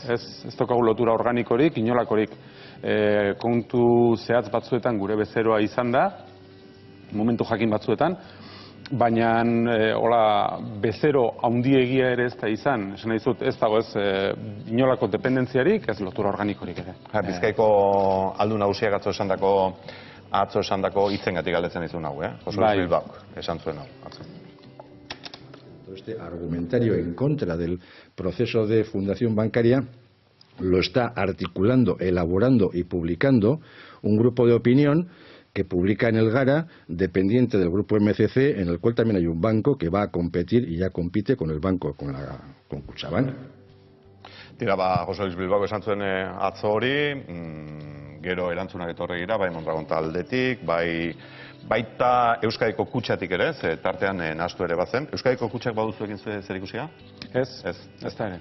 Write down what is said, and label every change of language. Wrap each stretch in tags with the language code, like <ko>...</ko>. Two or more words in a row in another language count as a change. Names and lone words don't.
<eu>Ez daukagu lotura organikorik, inolakorik. Kontu zehatz batzuetan gure bezeroa izan da, momentu jakin batzuetan, baina bezero handiegia ere ez da izan, esan nahi zut, ez dago ez inolako dependentziarik, ez lotura organikorik ere. Bizkaiko aldun nagusiak atzo esandako hitzengatik galdetzen dizun hau, José Luis Bilbaok, esan zuen hau.</eu> <es>Este argumentario en contra del proceso de fundación bancaria lo está articulando, elaborando y publicando un grupo de opinión que publica en el Gara, dependiente del grupo MCC, en el cual también hay un banco que va a competir y ya compite con el banco, con Kutxabank.</es> <eu>Tira, José Luis Bilbaok esan zuen atzo hori, gero erantzunak etorri gira, bai Mondragon taldetik, baita Euskadiko kutxatik ere, ze tartean nahastu ere bazen. Euskadiko kutxak baduzu egin zer ikusia? Ez da ere.</eu>